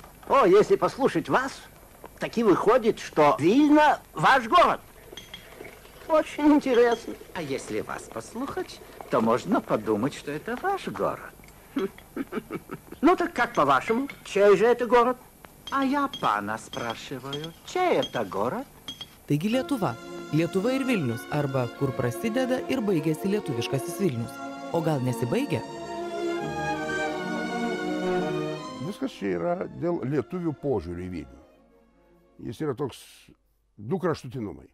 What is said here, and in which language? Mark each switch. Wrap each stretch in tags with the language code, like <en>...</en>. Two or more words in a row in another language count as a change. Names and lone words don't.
<ru>О, если послушать вас, таки выходит, что Вильно ваш город. Очень интересно. А если вас послушать, то можно подумать, что это ваш город. Ну так как по-вашему, чей же это город? А я пана спрашиваю, чей это город?</ru> <lt>Taigi Lietuva. Lietuva ir Vilnius, arba kur prasideda ir baigėsi lietuviškasis Vilnius. O gal nesibaigia? Viskas čia yra dėl lietuvių požiūrį į Vilnių. Jis yra toks 2 kraštutinumai.</lt>